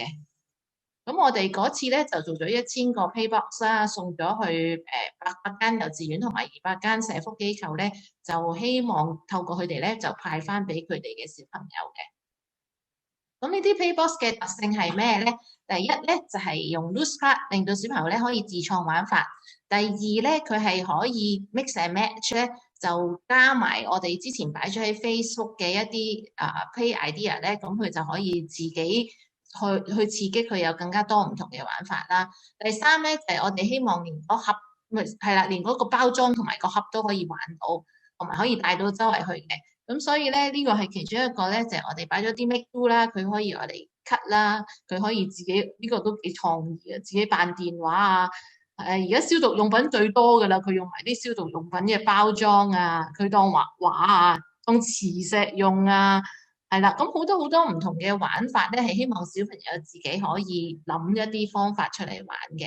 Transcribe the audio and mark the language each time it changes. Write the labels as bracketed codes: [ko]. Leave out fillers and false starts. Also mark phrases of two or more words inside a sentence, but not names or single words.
[yue] 咁我哋嗰次咧就做咗1000個 Playbox 啦，送咗去800間幼稚園同埋200間社福機構咧，就希望透過佢哋咧就派翻俾佢哋嘅小朋友嘅。咁呢啲 Playbox 嘅特性係咩咧？第一咧就係用 [en] loose card [yue] 令到小朋友咧可以自創玩法。第二咧佢係可以 [en] mix and match [yue] 咧，就加埋我哋之前擺咗喺 Facebook 嘅一啲 [en] play idea [yue] 咧，咁佢就可以自己去刺激佢有更加多唔同嘅玩法啦。第三咧就係我哋希望連嗰盒係啦，連嗰個包裝同埋個盒都可以玩到，同埋可以帶到周圍去嘅。咁所以咧呢個係其中一個咧，就係我哋擺咗啲 [en] make do [yue] 啦，佢可以我哋 cut 啦，佢可以自己呢個都幾創意嘅，自己扮電話啊。而家消毒用品最多㗎啦，佢用埋啲消毒用品嘅包裝啊，佢當畫畫啊，當磁石用啊。係啦，咁好多唔同嘅玩法咧，係希望小朋友自己可以諗一啲方法出嚟玩嘅。